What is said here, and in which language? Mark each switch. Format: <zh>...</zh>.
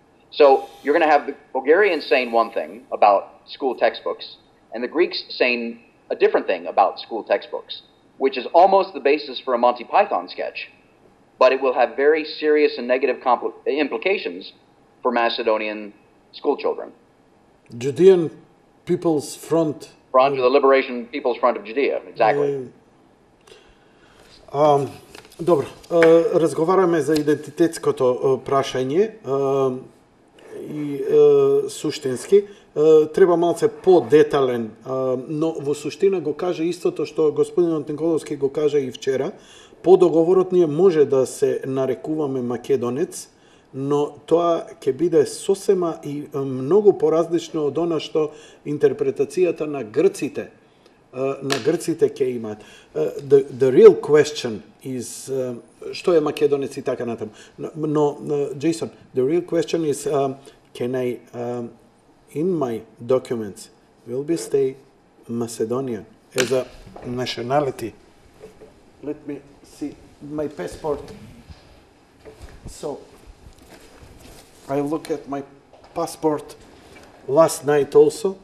<en>So you're going to have the Bulgarians saying one thing about school textbooks, and the Greeks saying a different thing about school textbooks, which is almost the basis for a Monty Python sketch. But it will have very serious and negative implications for Macedonian school children. Judean People's Front. Front, the Liberation People's Front of Judea, exactly.</en> <mk>Добро, разговараме за идентитетското прашање и суштински. Треба малце по-детален, но во суштина го каже истото што господинот Николовски го каже и вчера. По договорот ние може да се нарекуваме македонец, но тоа ќе биде сосема и многу поразлично од она што интерпретацијата на грците ќе имаат.</mk> <en>The real question is</en> <mk>што е македонец и така натаму. Но</mk> <en>Џејсон, the real question is can I in my documents will be stay Macedonian as a nationality. Let me see my passport. So I look at my passport last night also.</en>